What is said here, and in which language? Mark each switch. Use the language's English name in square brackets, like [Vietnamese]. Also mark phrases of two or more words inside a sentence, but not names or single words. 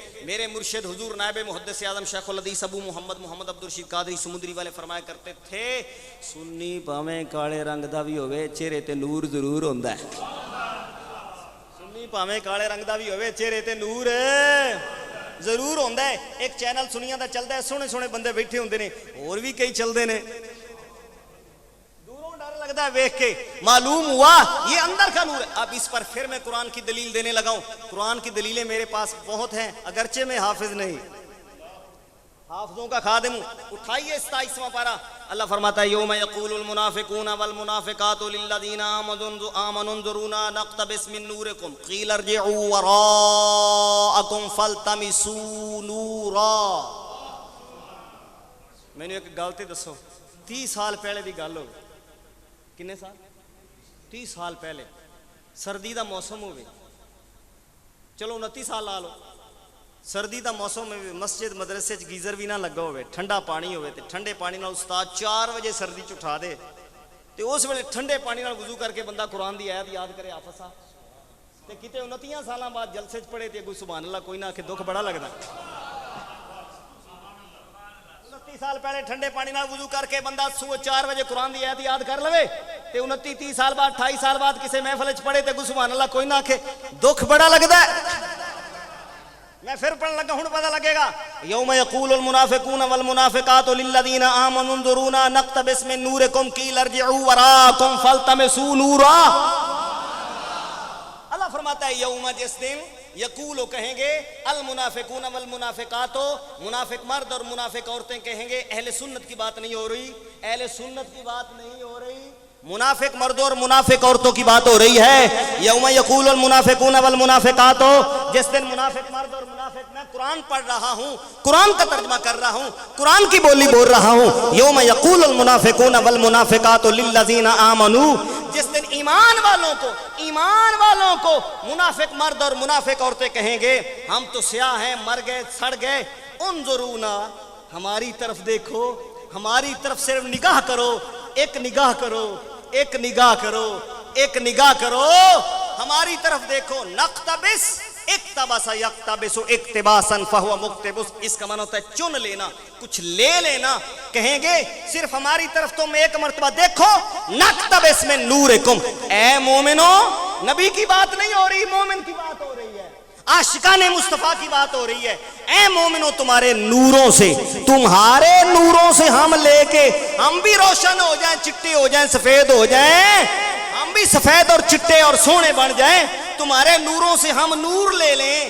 [Urdu] میرے مرشد حضور نائب محدث اعظم شیخ الحدیث ابو محمد عبد الرشید قادری سمندری والے فرمایا کرتے تھے [Punjabi] سنی پاویں کالے رنگ دا بھی ہوئے چہرے تے نور ضرور ہوندا ہے۔ سنی پاویں کالے رنگ دا بھی ہوئے چہرے تے نور ضرور ہوندا ہے۔ ایک چینل سنیاں دا چلدا ہے، سونے سونے بندے بیٹھے ہوندے نے، اور بھی کئی چلدے نے، لگتا ہے ویکھ کے معلوم ہوا یہ اندر کا نور ہے۔ [Urdu] اب اس پر پھر میں قرآن کی دلیل دینے لگا ہوں۔ قرآن کی دلیلیں میرے پاس بہت ہیں، اگرچہ میں حافظ نہیں، حافظوں کا خادم ہوں۔ اٹھائیے 27واں پارہ، اللہ فرماتا ہے [Arabic] یوم یقول المنافقون والمنافقات للذین آمنوا انظرونا نقتبس من نورکم قیل ارجعوا وراءکم فالتمسوا نورا۔ [Punjabi] میں نے ایک گل تے دسو، 30 سال پہلے دی گل ہو، کنے سال؟ 30 سال پہلے سردی دا موسم ہوئے، چلو 29 سال لا لو، سردی دا موسم ہوئے، مسجد مدرسے گیزر بھی نہ لگا ہوئے، ٹھنڈا پانی ہوئے تے ٹھنڈے پانی نال استاد 4 بجے سردی چٹھا دے تے اس ویلے ٹھنڈے پانی نال وضو کر کے بندہ قرآن دی آیت یاد کرے حافظ صاحب تے کتے 29 سالاں بعد جلسے چ پڑھے تے کوئی سبحان اللہ کوئی نہ کہ دکھ بڑا لگدا۔ 29 سال پہلے ٹھنڈے پانی نال وضو کر کے بندہ صبح 4 بجے قرآن دی آیت یاد کر لوے تے 29-30 سال بعد 28 سال بعد کسی محفل وچ پڑھے تے کوئی سبحان اللہ کوئی نہ کہ دکھ بڑا لگدا ہے۔ میں پھر پڑھن لگا ہوں پتہ لگے گا [Arabic] یوم یقول المنافقون والمنافقات للذین آمنوا انظرونا نقتبس من نورکم قیل ارجعوا وراءکم فالتمسوا نورا۔ [Urdu] اللہ فرماتا ہے یوم جس دن یقولو کہیں گے [Arabic] المنافقون والمنافقات، [Urdu] منافق مرد اور منافق عورتیں کہیں گے، اہل سنت کی بات نہیں ہو رہی، اہل سنت کی بات نہیں ہو رہی، منافق مردوں اور منافق عورتوں کی بات ہو رہی ہے۔ [Arabic] یوم یقول المنافقون والمنافقات، [Urdu] جس دن منافق مرد اور منافق، میں قرآن پڑھ رہا ہوں، قرآن کا ترجمہ کر رہا ہوں، قرآن کی بولی بول رہا ہوں۔ [Arabic] یوم یقول المنافقون والمنافقات للذین آمنوا، [Urdu] جس دن ایمان والوں کو منافق مرد اور منافق عورتیں کہیں گے ہم تو سیاہ ہیں، مر گئے، سڑ گئے، انظرونا، ہماری طرف دیکھو، ہماری طرف صرف نگاہ کرو، ایک نگاہ کرو، ایک نگاہ کرو، ایک نگاہ کرو، ہماری طرف دیکھو۔ [Arabic] نقتبس، اقتبس یقتبس اقتباسا فہو مقتبس، [Urdu] اس کا معنی ہوتا ہے چن لینا، کچھ لے لینا۔ کہیں گے صرف ہماری طرف تم ایک مرتبہ دیکھو، [Arabic] نقتبس من نورکم، [Urdu] اے مومنو، نبی کی بات نہیں ہو رہی، مومن کی بات ہو رہی ہے، عاشقان مصطفیٰ کی بات ہو رہی ہے۔ اے مومنو تمہارے نوروں سے، تمہارے نوروں سے ہم لے کے ہم بھی روشن ہو جائیں، چٹے ہو جائیں، سفید ہو جائیں، ہم بھی سفید اور چٹے اور سونے بن جائیں، تمہارے نوروں سے ہم نور لے لیں۔